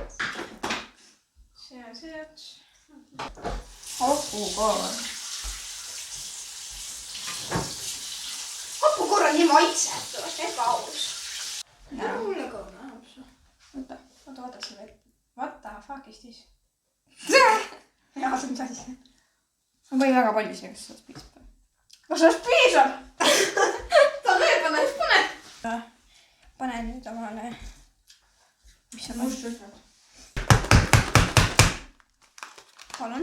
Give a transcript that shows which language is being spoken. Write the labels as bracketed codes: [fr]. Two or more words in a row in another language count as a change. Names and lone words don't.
[et] See on see ots. Hapukoor. Hapukoor on nii maitsetu, ebaaus. Ära mulle ka õuna apsu. Oota see veel. [en] What the fuck is this? [et] Jaa, see on mis asi. Ma panin väga palju siia, kas sellest piisab? Kas sellest piisab? Ta veel panna, mis pane? Pane nüüd omale. Mis sa paned? Palun.